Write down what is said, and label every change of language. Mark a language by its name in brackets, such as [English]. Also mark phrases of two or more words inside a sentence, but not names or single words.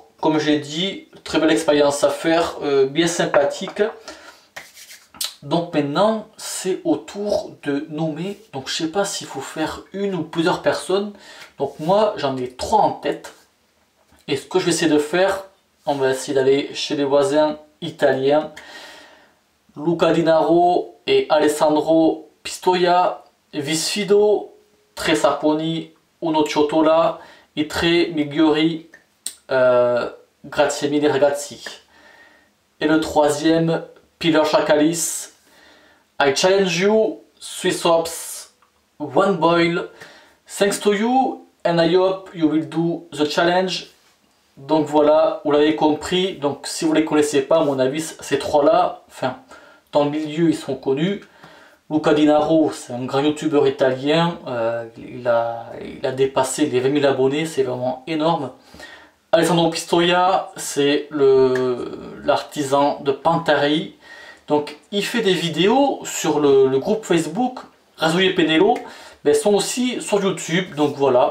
[French] Comme j'ai dit, très belle expérience à faire, bien sympathique. Donc maintenant c'est au tour de nommer. Donc je sais pas s'il faut faire une ou plusieurs personnes. Donc moi j'en ai 3 en tête. Et ce que je vais essayer de faire, on va essayer d'aller chez les voisins italiens. [Italian] Luca Di Naro et Alessandro Pistoia, Visfido, Tre Saponi, Uno Ciotola, i tre migliori, grazie mille ragazzi. [French] Et le troisième, [English] Peter Chakalis, I challenge you, Swiss Ops, one boil, thanks to you, and I hope you will do the challenge. [French] Donc voilà, vous l'avez compris, donc si vous ne les connaissez pas, à mon avis, ces trois-là, enfin, dans le milieu, ils sont connus. Luca Di Naro, c'est un grand youtubeur italien, il a dépassé les 20 000 abonnés, c'est vraiment énorme. Alessandro Pistoia, c'est l'artisan de Pantari, donc il fait des vidéos sur le groupe Facebook Razouille Penello, mais elles sont aussi sur YouTube, donc voilà.